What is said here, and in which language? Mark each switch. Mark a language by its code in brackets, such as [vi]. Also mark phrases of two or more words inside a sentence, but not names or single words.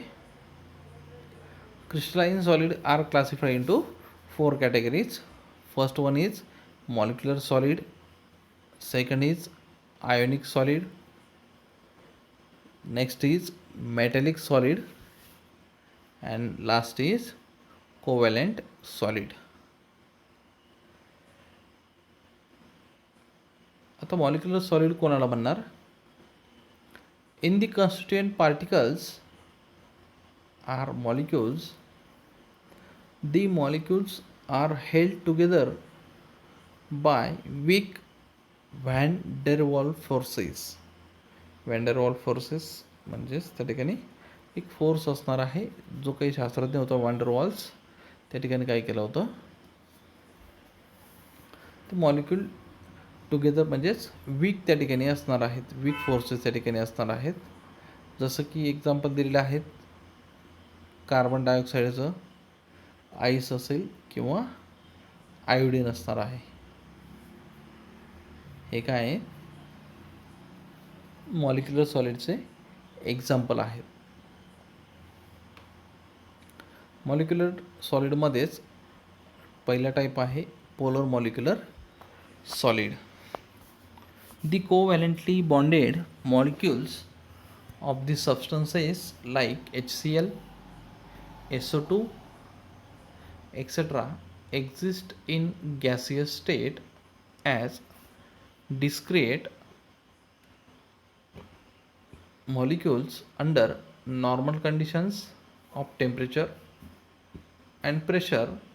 [en] Crystalline solid are classified into 4 categories. First one is molecular solid, second is ionic solid, next is metallic solid, and last is covalent solid. [mr] आता [en] molecular solid [mr] कोणाला म्हणणार? [en] in the constituent particles are molecules. The molecules are held together by weak van der Waals forces. van der Waals forces [mr] म्हणजेच त्या ठिकाणी एक फोर्स असणार आहे. जो काही शास्त्रज्ञ होता van der Waals, त्या ठिकाणी काय केलं होतं, तर [en] molecule together [mr] म्हणजेच वीक त्या ठिकाणी असणार आहेत, [en] weak forces [mr] त्या ठिकाणी असणार आहेत. जसं की एक्झाम्पल दिलेलं आहेत, कार्बन डायऑक्साईडचं आईस असेल किंवा आयोडीन असणार आहे. हे काय आहे, मॉलिक्युलर सॉलिडचे एक्झाम्पल आहेत. मॉलिक्युलर सॉलिडमध्येच पहिला टाईप आहे [en] polar molecular solid. The covalently bonded molecules of the substances like HCl, SO2, etc. exist in gaseous state as discrete molecules under normal conditions of temperature and pressure.